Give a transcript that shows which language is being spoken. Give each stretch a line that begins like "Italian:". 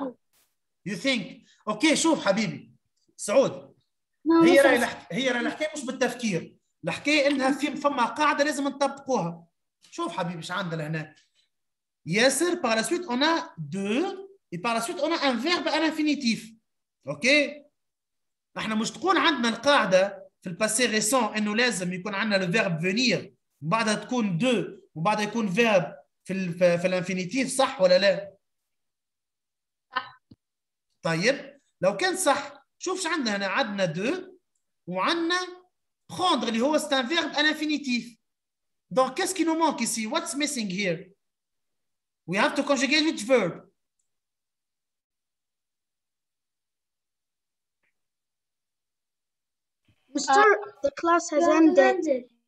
English: one? You think? OK,
Arabic: شوف حبيبي.
English: سعود.
Arabic: هي الحكايه مش بالتفكير، الحكايه انها فما قاعده لازم نطبقوها. شوف حبيبي ايش عندنا هنا.
French: ياسر par la suite on a deux et par la suite on a un verbe à l'infinitif.
Arabic: اوكي؟ احنا مش تكون عندنا القاعده في الباسي ريسون انه لازم يكون عندنا لو فيرب فينير وبعدها تكون دو وبعدها يكون فيرب في الانفينيتيف، صح ولا لا؟ صح. طيب لو كان صح شوف ايش عندنا هنا. عندنا دو وعندنا prendre اللي هو
French: c'est un verbe à l'infinitif. Donc qu'est-ce qui nous manque ici?
English: What's missing here? We have to conjugate which verb? Mister, the class has ended.